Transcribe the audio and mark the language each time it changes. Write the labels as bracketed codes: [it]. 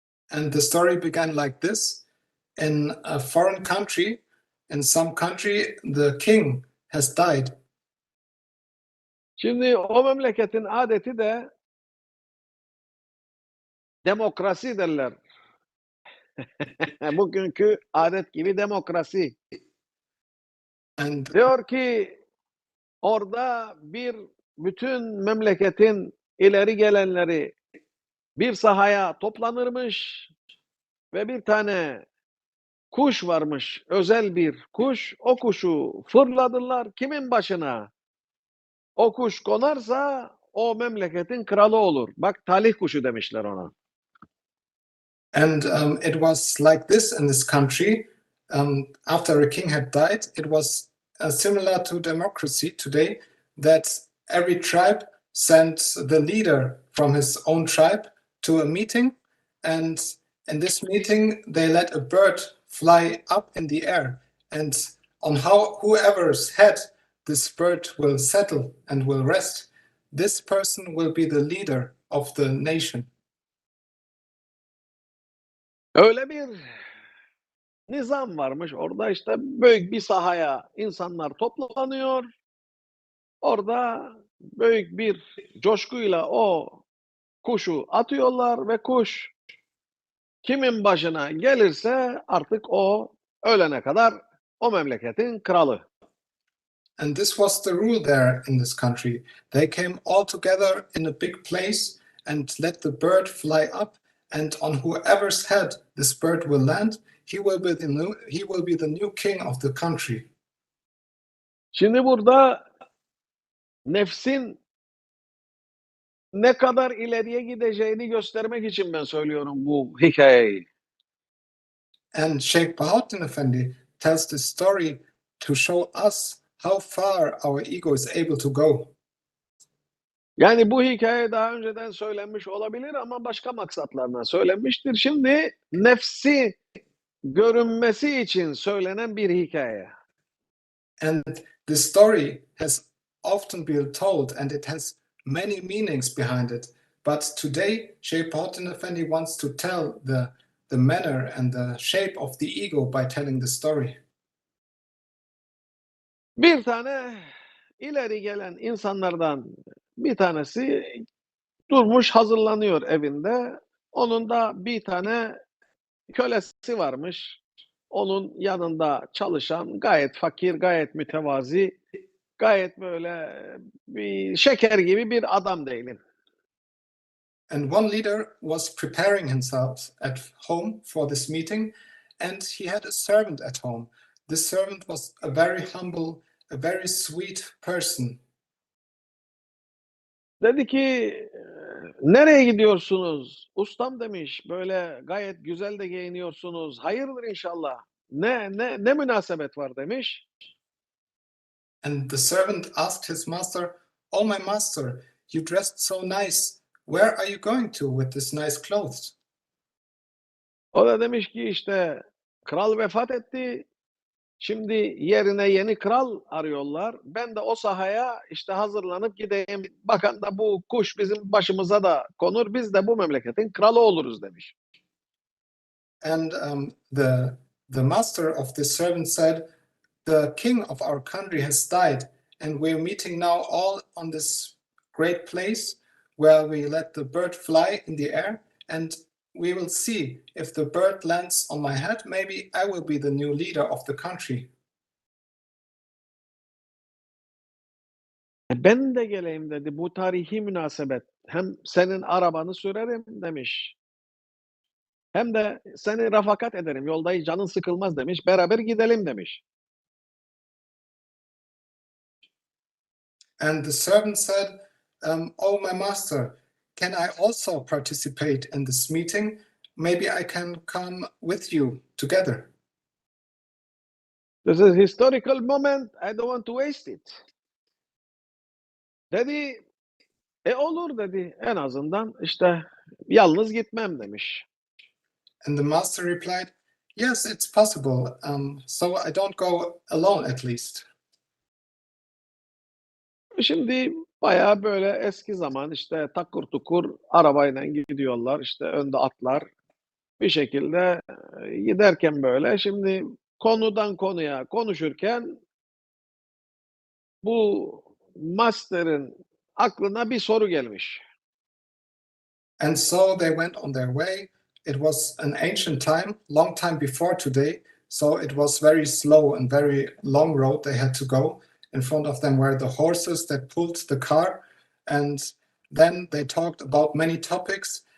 [en] And the story began like this. In a foreign country, in some country, the king has died. [tr] Şimdi o memleketin adeti de demokrasi derler. Bugünkü adet gibi demokrasi. [en] And [tr] Diyor ki orada bütün memleketin ileri gelenleri bir sahaya toplanırmış ve bir tane kuş varmış, özel bir kuş. O kuşu fırladılar kimin başına? O kuş konarsa o memleketin kralı olur. Bak talih kuşu demişler ona. [en] And it was like this in this country. After a king had died, it was similar to democracy today, that every tribe sent the leader from his own tribe to a meeting. And in this meeting, they let a bird fly up in the air. And on whoever's head this bird will settle and will rest, this person will be the leader of the nation. [tr] Öyle bir nizam varmış. Orada işte büyük bir sahaya insanlar toplanıyor. Orada büyük bir coşkuyla o kuşu atıyorlar ve kuş kimin başına gelirse artık o ölene kadar o memleketin kralı. [en] And this was the rule there in this country. They came all together in a big place and let the bird fly up. And on whoever's head this bird will land, he will be the new king of the country. [tr] Şimdi burada nefsin ne kadar ileriye gideceğini göstermek için ben söylüyorum bu hikayeyi. [en] And Sheikh Bahauddin Effendi tells this story to show us how far our ego is able to go. [tr] Yani bu hikaye daha önceden söylenmiş olabilir ama başka maksatlarla söylenmiştir. Şimdi nefsi görünmesi için söylenen bir hikaye. [en] And the story has often been told and it has many meanings behind it. But today, Sheikh Bahauddin Effendi wants to tell the manner and the shape of the ego by telling the story. [tr] Bir tane ileri gelen insanlardan bir tanesi durmuş hazırlanıyor evinde. Onun da bir tane kölesi varmış. Onun yanında çalışan gayet fakir, gayet mütevazi, gayet böyle bir şeker gibi bir adam diyelim. [en] And one leader was preparing himself at home for this meeting, and he had a servant at home. This servant was a very humble, a very sweet person. [tr] Dedi ki nereye gidiyorsunuz? Ustam demiş böyle gayet güzel de giyiniyorsunuz. Hayırdır inşallah. Ne münasebet var demiş. [en] And the servant asked his master, "Oh, my master, you dressed so nice. Where are you going to with this nice clothes?" [tr] O da demiş ki işte kral vefat etti. Şimdi yerine yeni kral arıyorlar. Ben de o sahaya işte hazırlanıp gideyim. Bakan da bu kuş bizim başımıza da konur. Biz de bu memleketin kralı oluruz demiş. [en] And the master of the servant said, "The king of our country has died, and we're meeting now all on this great place where we let the bird fly in the air, and we will see if the bird lands on my head. Maybe I will be the new leader of the country." [tr] Ben de geleyim dedi. Bu tarihi münasebet. Hem senin arabanı sürerim demiş. Hem de seni refakat ederim. Yolda canın sıkılmaz demiş. Beraber gidelim demiş. [en] And the servant said, "Oh, my master, can I also participate in this meeting? Maybe I can come with you together." This is a historical moment. I don't want to waste it. [tr] Dedi, olur dedi. En azından işte yalnız gitmem demiş. [en] And the master replied, "Yes, it's possible. So I don't go alone at least." [tr] Şimdi bayağı böyle eski zaman işte takır tukur arabayla gidiyorlar. İşte önde atlar. Bir şekilde giderken böyle şimdi konudan konuya konuşurken bu master'ın aklına bir soru gelmiş. [en] And so they went on their way. It was an ancient time, long time before today. So it was very slow and very long road they had to go. In front of them were the horses that pulled the car. And then they talked about many topics.